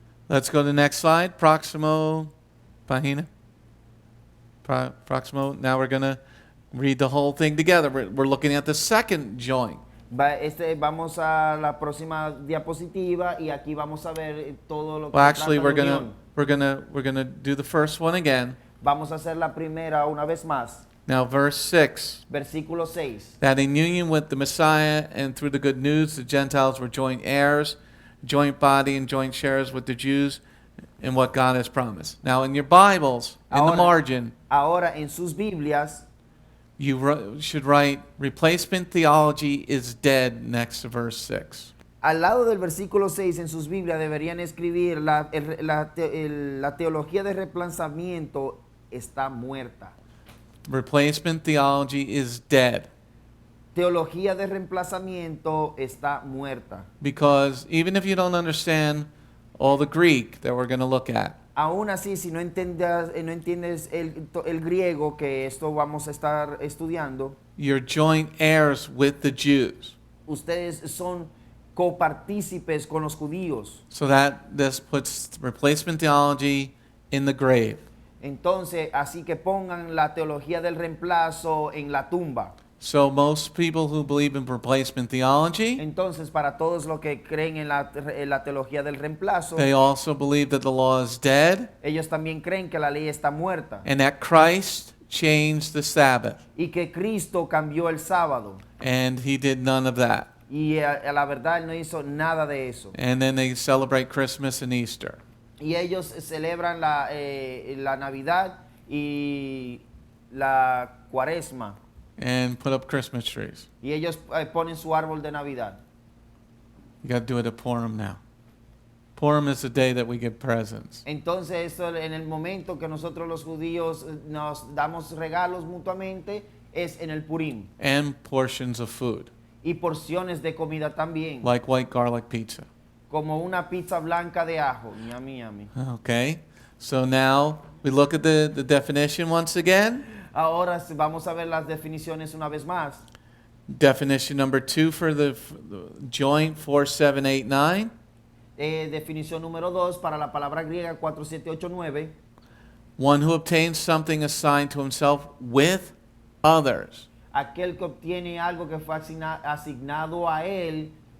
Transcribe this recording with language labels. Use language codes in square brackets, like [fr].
[en] Let's go to the next slide. [es] Proximo, Pagina. Proximo. [en] Now we're going to read the whole thing together. We're looking at the second joint. [es] Vamos a la próxima diapositiva y aquí vamos a ver todo lo que [en] Well, actually, [es] trata de [en] we're [es] unión. [en] gonna do the first one again. [es] Vamos a hacer la primera una vez más. [en] Now, verse 6. [es] Versículo 6. [en] That in union with the Messiah and through the good news, the Gentiles were joint heirs, joint body, and joint sharers with the Jews in what God has promised. Now, in your Bibles, in the margin, [es] Ahora en sus Biblias [en] you should write, replacement theology is dead next to verse 6. [es] al lado del versículo 6 en sus Biblias deberían escribir la teología de reemplazamiento está muerta. [en] Replacement theology is dead. [es] Teología de reemplazamiento está muerta. [en] Because even if you don't understand all the Greek that we're going to look at, [es] Aún así, si no entiendes el griego, que esto vamos a estar estudiando, [en] you're joint heirs with the Jews. [es] ustedes son copartícipes con los judíos. [en] So that this puts replacement theology in the grave. [es] Entonces, así que pongan la teología del reemplazo en la tumba. [en] So most people who believe in replacement theology, [es] Entonces, para todos los que creen en la teología del reemplazo, [en] they also believe that the law is dead [es] ellos también creen que la ley está muerta [en] and that Christ changed the Sabbath. [es] y que Cristo cambió el sábado. [en] And he did none of that. [es] Y a la verdad, él no hizo nada de eso. [en] And then they celebrate Christmas and Easter. [es] Y ellos celebran la Navidad y la Cuaresma. [en] And put up Christmas trees. [es] Y ellos ponen su árbol de Navidad. [en] You got to do it at Purim now. Purim is the day that we give presents. [es] Entonces, esto, en el momento que nosotros los judíos nos damos regalos mutuamente, es en el Purim. [en] And portions of food, [es] Y porciones de comida también. [en] like white garlic pizza. [es] Como una pizza blanca de ajo. [en] Yummy, yummy. Okay? So now we look at the definition once again. [es] Ahora vamos a ver las definiciones una vez más. [en] Definition number 2 for the joint 4789. [es] Definición número 2 para la palabra griega 4789. [en] One who obtains something assigned to himself with others. [es] Aquel que obtiene algo que fue asignado a él,